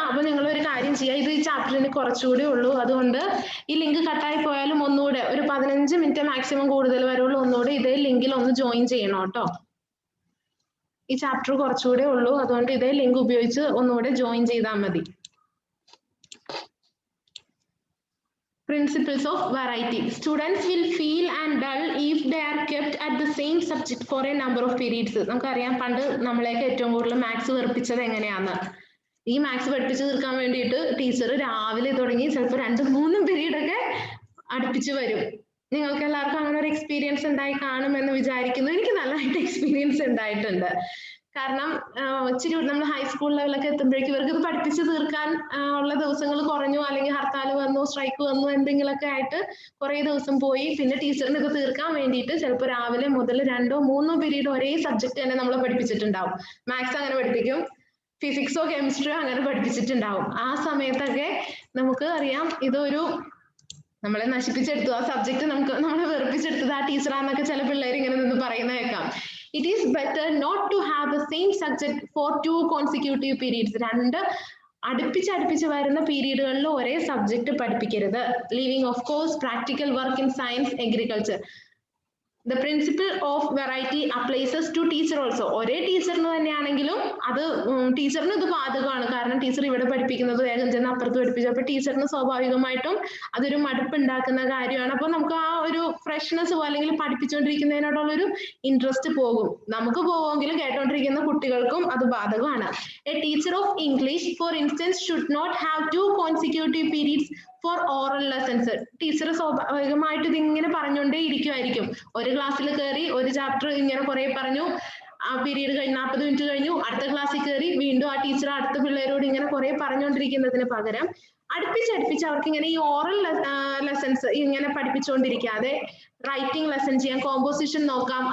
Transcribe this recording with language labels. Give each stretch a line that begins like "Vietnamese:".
Malayalam: അപ്പൊ നിങ്ങൾ ഒരു കാര്യം ചെയ്യുക, ഇത് ഈ ചാപ്റ്ററിന് കുറച്ചുകൂടി ഉള്ളൂ, അതുകൊണ്ട് ഈ ലിങ്ക് കട്ടായി പോയാലും ഒന്നുകൂടെ ഒരു 15 മിനിറ്റ് മാക്സിമം കൂടുതൽ വരുള്ളൂ, ഒന്നുകൂടെ ഇതേ ലിങ്കിൽ ഒന്ന് ജോയിൻ ചെയ്യണം കേട്ടോ. ഈ ചാപ്റ്റർ കുറച്ചുകൂടെ ഉള്ളൂ, അതുകൊണ്ട് ഇതേ ലിങ്ക് ഉപയോഗിച്ച് ഒന്നുകൂടെ ജോയിൻ ചെയ്താൽ മതി.
English: Principles of variety. Students will feel and dull if they are kept at the same subject for a number of periods.
Malayalam: നമുക്കറിയാം പണ്ട് നമ്മളെയൊക്കെ ഏറ്റവും കൂടുതൽ മാത്സ് വെറുപ്പിച്ചത് എങ്ങനെയാന്ന്. ഈ മാത്സ് പഠിപ്പിച്ചു തീർക്കാൻ വേണ്ടിയിട്ട് ടീച്ചർ രാവിലെ തുടങ്ങി ചിലപ്പോൾ 2-3 പീരീഡ് ഒക്കെ അടുപ്പിച്ച് വരും. നിങ്ങൾക്ക് എല്ലാവർക്കും അങ്ങനെ ഒരു എക്സ്പീരിയൻസ് ഉണ്ടായി കാണുമെന്ന് വിചാരിക്കുന്നു. എനിക്ക് നല്ലതായിട്ട് എക്സ്പീരിയൻസ് ഉണ്ടായിട്ടുണ്ട്. കാരണം ഇച്ചിരി നമ്മൾ ഹൈസ്കൂൾ ലെവലൊക്കെ എത്തുമ്പോഴേക്കും ഇവർക്ക് ഇത് പഠിപ്പിച്ച് തീർക്കാൻ ഉള്ള ദിവസങ്ങൾ കുറഞ്ഞു, അല്ലെങ്കിൽ ഹർത്താൽ വന്നു, സ്ട്രൈക്ക് വന്നു, എന്തെങ്കിലുമൊക്കെ ആയിട്ട് കുറെ ദിവസം പോയി. പിന്നെ ടീച്ചറിന് ഇത് തീർക്കാൻ വേണ്ടിയിട്ട് ചിലപ്പോൾ രാവിലെ മുതൽ 2-3 പീരീഡ് ഒരേ സബ്ജക്ട് തന്നെ നമ്മളെ പഠിപ്പിച്ചിട്ടുണ്ടാവും. മാത്സ് അങ്ങനെ പഠിപ്പിക്കും, ഫിസിക്സോ കെമിസ്ട്രിയോ അങ്ങനെ പഠിപ്പിച്ചിട്ടുണ്ടാവും. ആ സമയത്തൊക്കെ നമുക്ക് അറിയാം ഇതൊരു നമ്മളെ നശിപ്പിച്ചെടുത്തു, ആ സബ്ജക്ട് നമ്മളെ വെറുപ്പിച്ചെടുത്തത് ആ ടീച്ചറാന്നൊക്കെ ചില പിള്ളേർ ഇങ്ങനെ നിന്ന് പറയുന്ന കേൾക്കാം.
English: It is better not to have the same subject for 2 consecutive periods.
Malayalam: 2 അടുപ്പിച്ച് വരുന്ന പീരീഡുകളിൽ ഒരേ subject പഠിപ്പിക്കരുത്.
English: Leaving of course practical work in science, agriculture. The principle of variety applies to teacher also.
Malayalam: ഒരേ ടീച്ചറിന് തന്നെയാണെങ്കിലും അത് ടീച്ചറിന് ഇത് ബാധകമാണ്. കാരണം ടീച്ചർ ഇവിടെ പഠിപ്പിക്കുന്നത് വേഗം ചെന്ന് അപ്പുറത്ത് പഠിപ്പിച്ചു. അപ്പൊ ടീച്ചറിന് സ്വാഭാവികമായിട്ടും അതൊരു മടുപ്പ് ഉണ്ടാക്കുന്ന കാര്യമാണ്. അപ്പൊ നമുക്ക് ആ ഒരു ഫ്രഷ്നെസ് അല്ലെങ്കിൽ പഠിപ്പിച്ചുകൊണ്ടിരിക്കുന്നതിനോടുള്ളൊരു ഇൻട്രസ്റ്റ് പോകും. നമുക്ക് പോകുമെങ്കിലും കേട്ടോണ്ടിരിക്കുന്ന കുട്ടികൾക്കും അത് ബാധകമാണ്.
English: A teacher of English, for instance, should not have 2 consecutive periods for oral lessons.
Malayalam: Teacher സ്വാഭാവികമായിട്ട് ഇതിങ്ങനെ പറഞ്ഞുകൊണ്ടേ ഇരിക്കുമായിരിക്കും. ഒരു ക്ലാസ്സിൽ കയറി ഒരു ചാപ്റ്റർ ഇങ്ങനെ കുറെ പറഞ്ഞു, ആ പീരീഡ് കഴിഞ്ഞ് 40 മിനിറ്റ് കഴിഞ്ഞു, അടുത്ത ക്ലാസ്സിൽ കയറി വീണ്ടും ആ ടീച്ചർ അടുത്ത പിള്ളേരോട് ഇങ്ങനെ കുറെ പറഞ്ഞുകൊണ്ടിരിക്കുന്നതിന് പകരം അടുപ്പിച്ച് അവർക്ക് ഇങ്ങനെ ഈ ഓറൽ ലെസൺസ് ഇങ്ങനെ പഠിപ്പിച്ചുകൊണ്ടിരിക്കാതെ റൈറ്റിംഗ് ലെസൺ ചെയ്യാം, കോമ്പോസിഷൻ നോക്കാം.